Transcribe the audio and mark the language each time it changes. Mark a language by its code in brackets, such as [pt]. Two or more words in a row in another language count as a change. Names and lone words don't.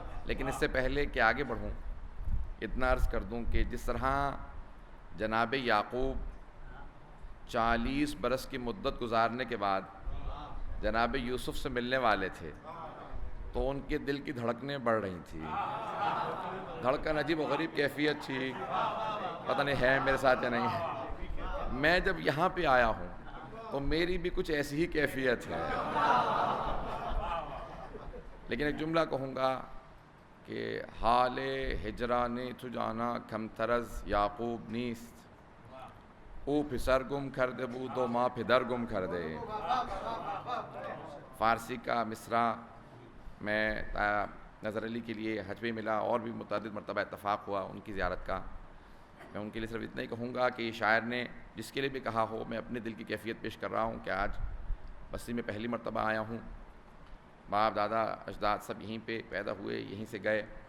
[ur] لیکن اس سے پہلے کہ آگے بڑھوں اتنا عرض کر دوں کہ جس طرح جناب یعقوب 40 برس کی مدت گزارنے کے بعد جناب یوسف سے ملنے والے تھے تو ان کے دل کی دھڑکنیں بڑھ رہی تھیں، دھڑکن عجیب و غریب کیفیت تھی، پتہ نہیں ہے میرے ساتھ یا نہیں ہے۔ میں جب یہاں پہ آیا ہوں تو میری بھی کچھ ایسی ہی کیفیت ہے، لیکن ایک جملہ کہوں گا کہ [fa] حال ہجرانی تو جانا کم طرز یعقوب نیست، او پسر گم کرده بود و ما پدر گم کرده۔ [ur] فارسی کا مصرع میں نظر علی کے لیے حج پہ ملا، اور بھی متعدد مرتبہ اتفاق ہوا ان کی زیارت کا۔ میں ان کے لیے صرف اتنا ہی کہوں گا کہ شاعر نے جس کے لیے بھی کہا ہو، میں اپنے دل کی کیفیت پیش کر رہا ہوں کہ آج بستی میں پہلی مرتبہ آیا ہوں، باپ دادا اجداد سب یہیں پہ پیدا ہوئے، یہیں سے گئے،